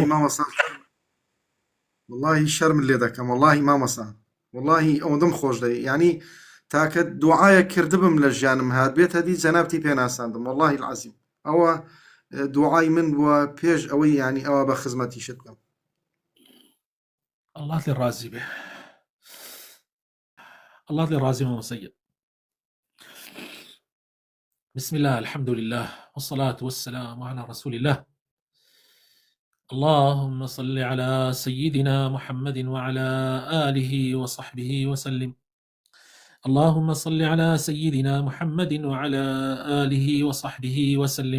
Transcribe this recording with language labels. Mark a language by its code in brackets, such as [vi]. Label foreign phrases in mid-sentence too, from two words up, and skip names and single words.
[ckb] مامەستا واللهی شەرم لێ دەکەم واللهی مامەستا واللهی ئەوەندەم خۆش دەوی ینی تاکە دوعایە کردبم لە ژیانم هات بێتە دی جەنابتی پێناساندم [ar] واللهی العەزیم [ckb] ئەوە دوعای من بووە پێش ئەوەی ینی ئەوە بە خزمەتیشت بکەم الله لێ ڕازی بێ الله لێ ڕازی مامۆستا [ar] بسم الله، الحمد لله، والصلاة والسلام على رسول الله. اللهم صل على سيدنا محمد وعلى آله وصحبه وسلم. اللهم صل على سيدنا محمد وعلى آله وصحبه وسلم.